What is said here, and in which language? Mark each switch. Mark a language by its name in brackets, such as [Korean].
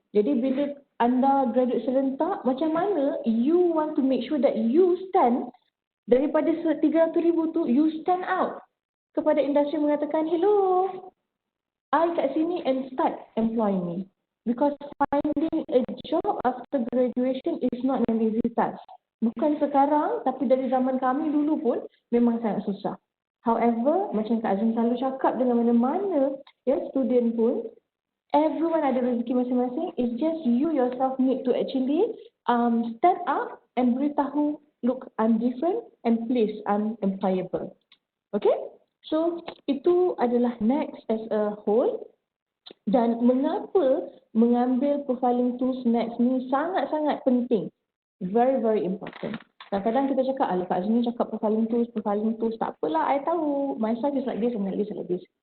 [Malay] Jadi bila anda graduate serentak, macam mana [English] you want to make sure that you stand [Malay] daripada 300,000 tu, [English] you stand out [Malay] kepada industri mengatakan, hello, I kat sini [English] and start employ me. Because finding a job after graduation is not an easy task. [Malay] Bukan sekarang, tapi dari zaman kami dulu pun memang sangat susah. However, macam Kak Azreen selalu cakap dengan mana-mana ya student pun, everyone ada rezeki masing-masing. [English] It's just you yourself need to actually stand up and beritahu, look, I'm different and please, I'm employable. Okay? So, [Malay] itu adalah [English] next as a whole. [Malay] Dan mengapa mengambil profiling tools next ni sangat-sangat penting. [English] Very, very important. [Malay] Kadang-kadang kita cakap, Kak Azreen cakap profiling tools, tak apalah, I tahu, [English] myself is like this [Malay] and like this.